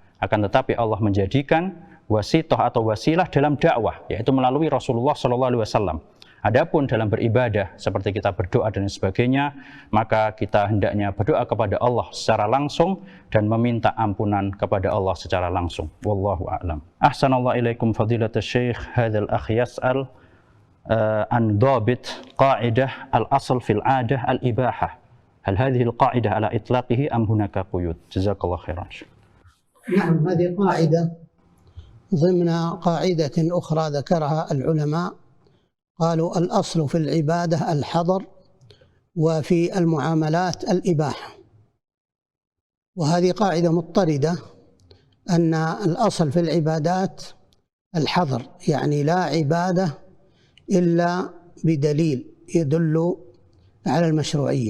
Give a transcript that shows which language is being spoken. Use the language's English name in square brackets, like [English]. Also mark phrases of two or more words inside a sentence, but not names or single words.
[Indonesian] Akan tetapi Allah menjadikan wasithah atau wasilah dalam dakwah, yaitu melalui Rasulullah SAW. Adapun dalam beribadah seperti kita berdoa dan sebagainya, maka kita hendaknya berdoa kepada Allah secara langsung dan meminta ampunan kepada Allah secara langsung. [Arabic] والله أعلم. أحسن الله إليكم فضيلة الشيخ. هذا الأخ يسأل عن ضابط قاعدة الأصل في العادة الإباحة. هل هذه القاعدة على إطلاقها أم هناك قيود? جزاك الله خيرا. نعم، هذه قاعدة ضمن قاعدة أخرى ذكرها العلماء، قالوا الأصل في العبادة الحظر، وفي المعاملات الإباحة. وهذه قاعدة مضطردة، أن الأصل في العبادات الحظر، يعني لا عبادة إلا بدليل يدل على المشروعية.